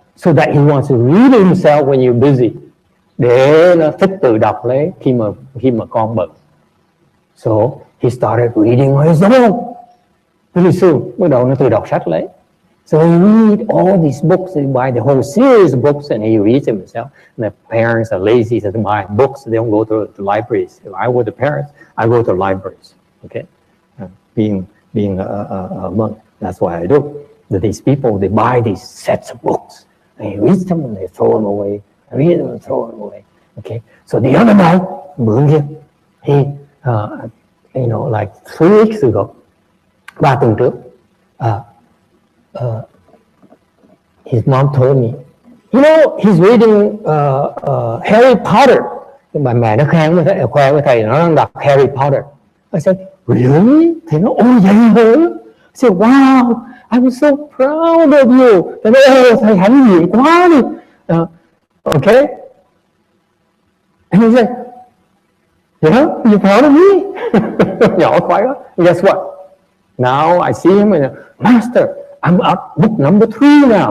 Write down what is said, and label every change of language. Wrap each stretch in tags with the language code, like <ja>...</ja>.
<en>So that he wants to read it himself when you're busy.</en> <vi>Để nó thích tự đọc lấy khi mà con bận.</vi> <en>So he started reading on his own. Pretty soon,</en> <vi>bắt đầu nó tự đọc sách lấy.</vi> <en>So he read all these books, he buy the whole series of books and he reads them himself. And the parents are lazy, so they buy books, they don't go to the libraries. If I were the parents, I go to libraries. Okay? Being a monk, that's what I do. That these people, they buy these sets of books. And he reads them and they throw them away. I read them and throw them away. Okay? So the other night, he, you know, like 3 weeks ago,</en> <vi>3 tuần trước,</vi> <en>his mom told me, you know, he's reading Harry Potter.</en> <vi>Bà mẹ nó khoe với thầy, nó đang đọc Harry Potter.</vi> <en>I said, really?</en> <vi>Thầy nói, ôi vậy hả?</vi> <en>I said, wow, I was so proud of you.</en> <vi>Thầy nói, thầy hãnh diện quá đi.</vi> <en>Okay? And he said, yeah, you're proud of me?</en> <vi>Nhỏ quá.</vi> <en>Guess what? Now I see him and Master, I'm at book number 3 now.</en>